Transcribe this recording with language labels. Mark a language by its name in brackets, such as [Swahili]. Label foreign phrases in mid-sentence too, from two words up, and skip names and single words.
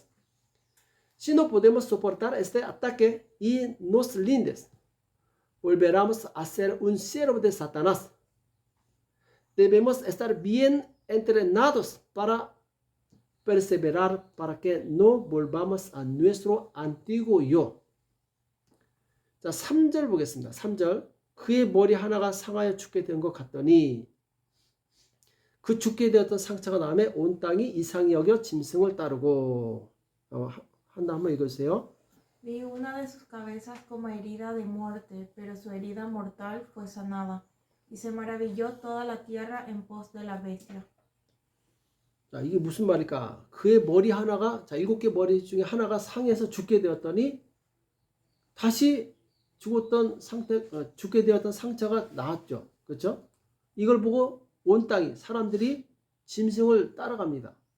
[Spanish] Si no podemos soportar este ataque y nos rindes, volveremos a ser un siervo de Satanás. Debemos estar bien entrenados para perseverar, para que no volvamos a nuestro antiguo yo. [Korean] 자, 3절 보겠습니다. 3절. 그의 머리 하나가 상하여 죽게 된 것 같더니 그 죽게 되었던 상처가 남에 온 땅이 이상히 여겨 짐승을 따르고. 한나 한번 읽어주세요. [Spanish] Vi una de sus cabezas como herida de muerte, pero su herida mortal fue sanada. Y se maravilló toda la tierra en pos de la bestia. [Korean] 자, 이게 무슨 말일까? 그의 머리 하나가, 자, 7개 머리 중에 하나가 상해서 죽게 되었더니 다시 죽게 되었던 상처가 나았죠. 그렇죠? 이걸 보고 온 땅이, 사람들이 짐승을 따라갑니다.